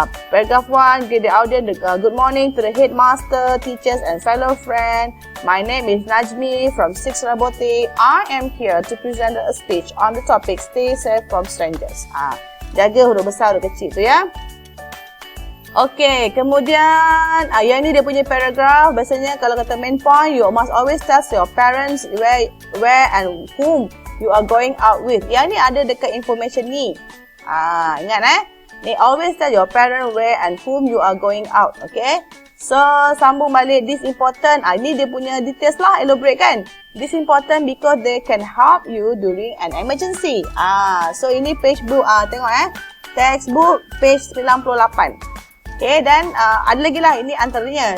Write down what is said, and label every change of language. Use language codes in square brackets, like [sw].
[en] Paragraph 1, give the audience good morning to the headmaster, teachers and fellow friend. My name is Najmi from Six Robotics. I am here to present a speech on the topic stay safe from strangers. [ms] Jaga huruf besar, huruf kecil tu ya. Okay, kemudian yang ni dia punya paragraph. Biasanya kalau kata main point, [en] you must always tell your parents where and whom you are going out with. [ms] Yang ni ada dekat information ni. Ingat [en] They always tell your parents where and whom you are going out, okay? [ms] So, sambung balik, [en] this important. [ms] Ini dia punya details lah, elaborate kan? [en] This important because they can help you during an emergency. [ms] So ini page book, tengok textbook page 98. Okay, dan ada lagi lah, ini antaranya.